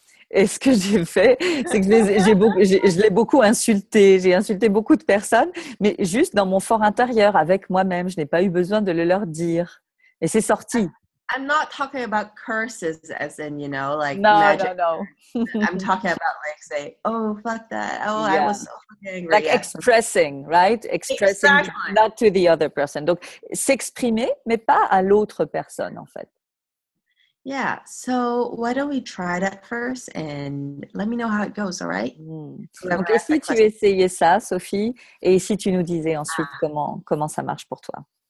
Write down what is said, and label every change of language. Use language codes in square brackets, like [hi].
[fr] Et ce que j'ai fait, c'est que je l'ai beaucoup insulté. J'ai insulté beaucoup de personnes, mais juste dans mon fort intérieur, avec moi-même. Je n'ai pas eu besoin de le leur dire. Et c'est sorti. [en] I'm not talking about curses as in, like no, magic. No. I'm talking about like say, oh, fuck that. Oh, yeah. I was so fucking angry. Like expressing, right? Expressing exactly. Not to the other person. [fr] Donc, s'exprimer, mais pas à l'autre personne, en fait. [en] Yeah. So why don't we try that first and let me know how it goes, all right? [fr] Donc, et si tu essayais ça, Sophie, et si tu nous disais ensuite comment ça marche pour toi?